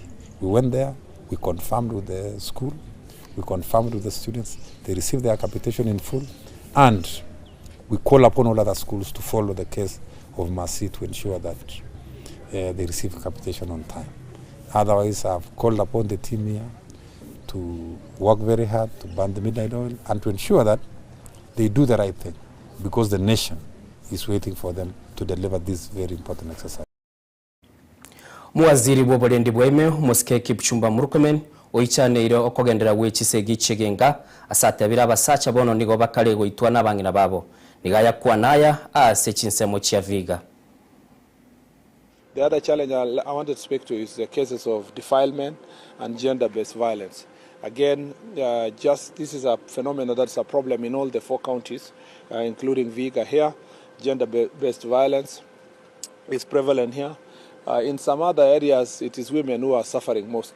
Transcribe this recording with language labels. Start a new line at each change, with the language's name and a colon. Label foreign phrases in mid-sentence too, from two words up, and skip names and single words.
English: We went there, we confirmed with the school, we confirmed with the students, they received their capitation in full, and we call upon all other schools to follow the case of Masi to ensure that they receive capitation on time. Otherwise, I've called upon the team here to work very hard to burn the midnight oil and to ensure that they do the right thing, because the nation is waiting for them to deliver this very important exercise.
Gusii: Muwaziri bw'obulendi bw'eme Muske Kipchumba Murkomen oichaneire okogendera w'ekisegi kigenga asatabira abasacha bono nigo bakale goitwa n'abangina babo nigaya kwa naya ase Chinsa kya Viga.
English: The other challenge I wanted to speak to is the cases of defilement and gender-based violence. Again, this is a phenomenon that's a problem in all the 4 counties, including Vihiga here. Gender-based violence is prevalent here. In some other areas, it is women who are suffering most.